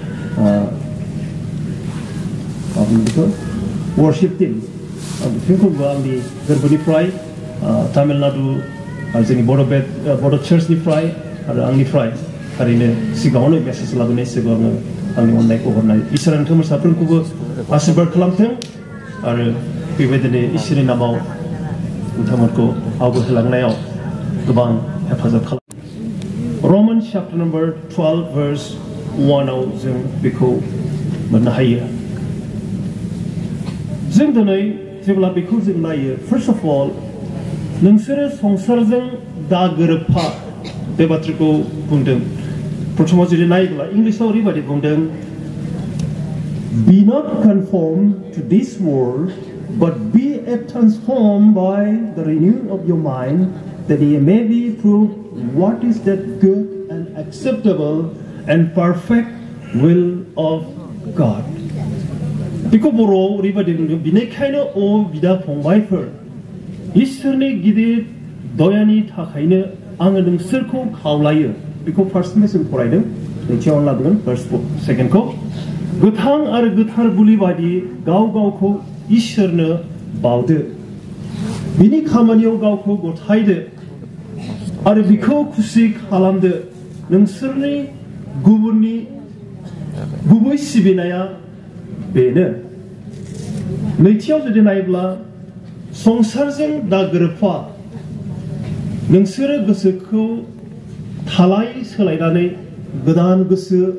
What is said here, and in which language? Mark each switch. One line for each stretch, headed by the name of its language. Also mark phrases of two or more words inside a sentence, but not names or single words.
Bodo: वर्शिप टीम बिथांखौबो आंनि गोरबोनिफ्राय तामिलनाडु आरो जोंनि बड' चार्चनिफ्राय आरो आंनिफ्राय थारैनो सिगाङावनो मेसेज लाबोनाय सिगाङाव आङो आंनि अननायखौ हरनाय इसोरा नोंथांमोन साफ्रोमखौबो आशीर्बाद खालामथों आरो बेबायदिनो इसोरनि नामाव नोंथांमोनखौ आवगायहोलांनायाव गोबां हेफाजाब खालाम.
English: Romans chapter number 12 verse 1
Bodo: आव जों बेखौ मोननो हायो. जों दिनै जेब्ला बेखौ जों नायो
English: first of all
Bodo: नोंसोरो संसारजों दा गोरोबफा बे बाथ्राखौ बुंदों. प्रथमाव जुदि नायोब्ला इंलिशआव ओरैबायदि बुंदों
English: be not conformed to this world but be transformed by the renewing of your mind that ye may be proved what is that good and acceptable and perfect will of God.
Bodo: बेखौ बर'आव ओरैबायदि बुंदों बिनिखायनो अ बिदा फंबायफोर इसोरनि गिदिर दयानि थाखायनो आङो नोंसोरखौ खावलायो बेखौ फार्स्टनिफ्राय जों फरायदों नैथियाव आं लाबोगोन
English: first secondखौ
Bodo: गोथां आरो गोथार बुलि बायदि गाव गावखौ इसोरनो बावदो बिनि खामानियाव गावखौ गथायदो आरो बिखौ खुसि खालामदो नोंसोरनि गुबुननि गुबै सिबिनाया बेनो नैथियाव जुदि नायोब्ला संसारजों दा गोरोबफा नोंसोरो गोसोखौ थालाय सोलायनानै गोदान गोसो